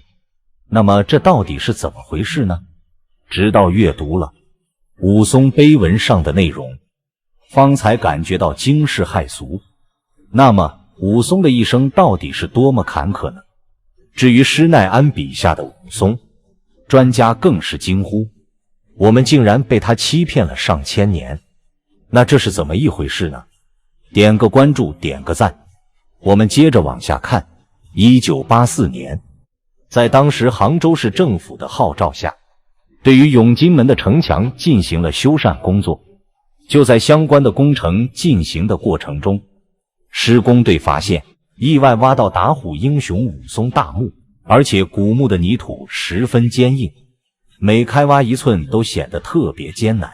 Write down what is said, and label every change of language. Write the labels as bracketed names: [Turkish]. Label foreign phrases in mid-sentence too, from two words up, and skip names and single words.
[Chinese] 那麼這到底是怎麼回事呢？直到閱讀了武松碑文上的內容，方才感覺到驚世駭俗。那麼武松的一生到底是多麼坎坷呢？至於施耐庵筆下的武松，專家更是驚呼，我們竟然被他欺騙了上千年，那這是怎麼一回事呢？點個關注，點個讚，我們接着往下看。1984年，在當時杭州市政府的號召下，對於永金門的城牆進行了修繕工作。就在相關的工程進行的過程中，施工队發現意外挖到打虎英雄武松大墓，而且古墓的泥土十分堅硬，每開挖一寸都顯得特別艱難。